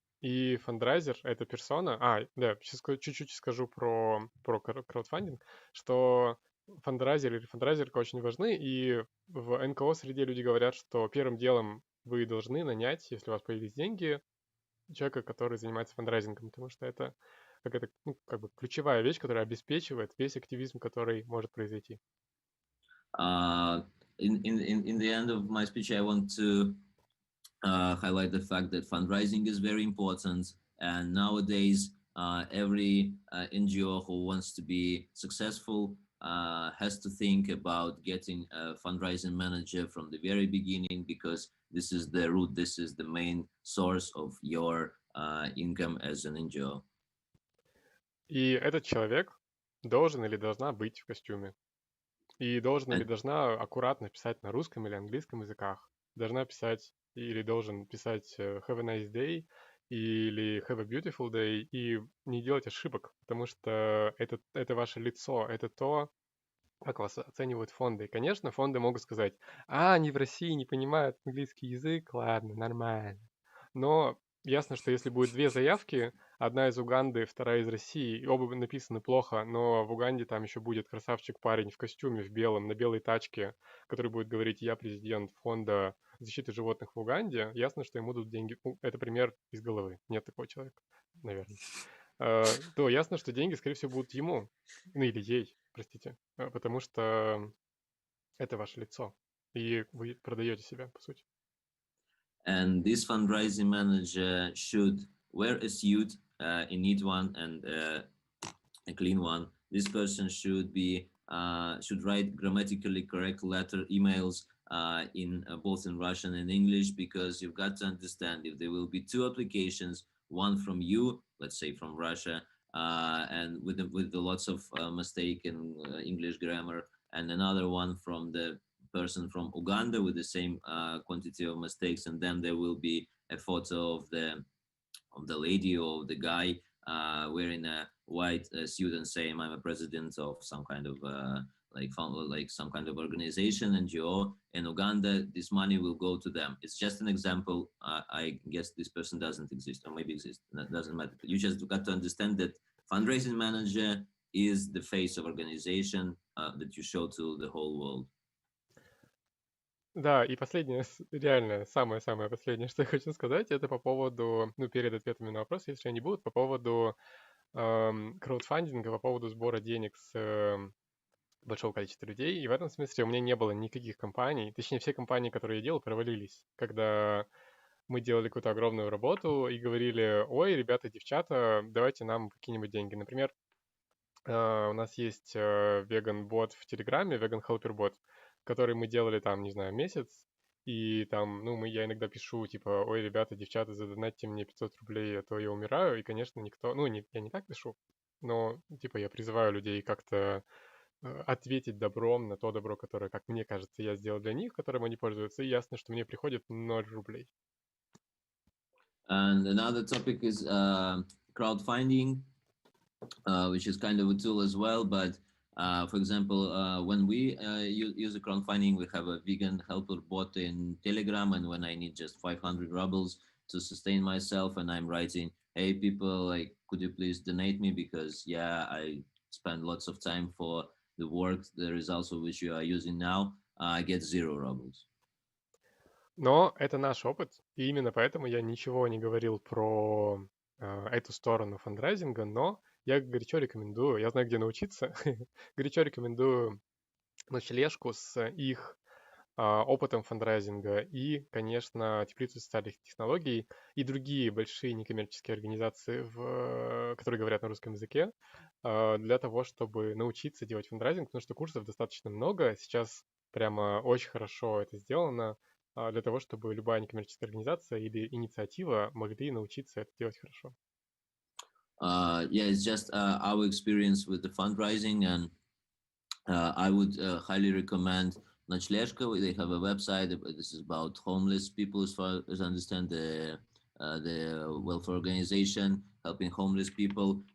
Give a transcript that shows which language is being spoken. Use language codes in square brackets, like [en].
[ru] И фандрайзер — это персона. Да, сейчас чуть-чуть скажу про краудфандинг, что фандрайзер или фандрайзерка очень важны, и в НКО-среде люди говорят, что первым делом вы должны нанять, если у вас появились деньги, человека, который занимается фандрайзингом, потому что это какая-то, ну, как бы ключевая вещь, которая обеспечивает весь активизм, который может произойти. [en] Uh, in the end of my speech, I want to highlight the fact that fundraising is very important, and nowadays every NGO who wants to be successful has to think about getting a fundraising manager from the very beginning, because this is the root, this is the main source of your income as an NGO. [ru] И этот человек должен или должна быть в костюме. И должен или [en] And [ru] должна аккуратно писать на русском или английском языках. Должна писать или должен писать [en] have a nice day [ru] или [en] have a beautiful day [ru] и не делать ошибок, потому что это ваше лицо, это то, как вас оценивают фонды. И, конечно, фонды могут сказать, они в России не понимают английский язык, ладно, нормально. Но ясно, что если будет две заявки, одна из Уганды, вторая из России, и оба написаны плохо, но в Уганде там еще будет красавчик-парень в костюме, в белом, на белой тачке, который будет говорить, я президент фонда защиты животных в Уганде, ясно, что ему дадут деньги. Ну, это пример из головы. Нет такого человека, наверное. То ясно, что деньги, скорее всего, будут ему. Ну, или ей, простите. Потому что это ваше лицо. И вы продаете себя, по сути. [en] and this fundraising manager should wear a suit, a neat one and a clean one. This person should be should write grammatically correct letter emails in both in Russian and English, because you've got to understand, if there will be two applications, one from you, let's say from Russia, and with the lots of mistake in English grammar, and another one from the person from Uganda with the same quantity of mistakes, and then there will be a photo of the lady or the guy wearing a white suit and saying, "I'm a president of some kind of like some kind of organization, NGO in Uganda." This money will go to them. It's just an example. I guess this person doesn't exist, or maybe exists. That doesn't matter. You just got to understand that fundraising manager is the face of organization that you show to the whole world. [ru] Да, и последнее, реально, самое-самое последнее, что я хочу сказать, это по поводу, ну, перед ответами на вопросы, если они будут, по поводу краудфандинга, по поводу сбора денег с большого количества людей. И в этом смысле у меня не было никаких компаний, точнее, все компании, которые я делал, провалились. Когда мы делали какую-то огромную работу и говорили, ой, ребята, девчата, давайте нам какие-нибудь деньги. Например, у нас есть веган-бот в Телеграме, веган-хелпер-бот, который мы делали там, не знаю, месяц, и там, ну, я иногда пишу, типа, ой, ребята, девчата, задонатьте мне 500 рублей, а то я умираю, и, конечно, никто, ну, я не так пишу, но, типа, я призываю людей как-то ответить добром на то добро, которое, как мне кажется, я сделал для них, которым они пользуются, и ясно, что мне приходит 0 рублей. [en] And another topic is crowdfunding, which is kind of a tool as well. But for example, when we use a crowdfunding, we have a vegan helper bot in Telegram, and when I need just 500 rubles to sustain myself, and I'm writing, "Hey people, like, could you please donate me, because yeah, I spend lots of time for the work, the results of which you are using now," I get 0 rubles. [ru] Но это наш опыт, и именно поэтому я ничего не говорил про эту сторону фандрайзинга, но я горячо рекомендую, я знаю, где научиться, горячо рекомендую ночлежку с их опытом фандрайзинга и, конечно, теплицу социальных технологий и другие большие некоммерческие организации, которые говорят на русском языке, для того, чтобы научиться делать фандрайзинг, потому что курсов достаточно много. Сейчас прямо очень хорошо это сделано для того, чтобы любая некоммерческая организация или инициатива могли научиться это делать хорошо. [en] Yeah, it's just our experience with the fundraising, and I would highly recommend Ночлежка. They have a website. This is about homeless people, as far as I understand, the welfare organization helping homeless people.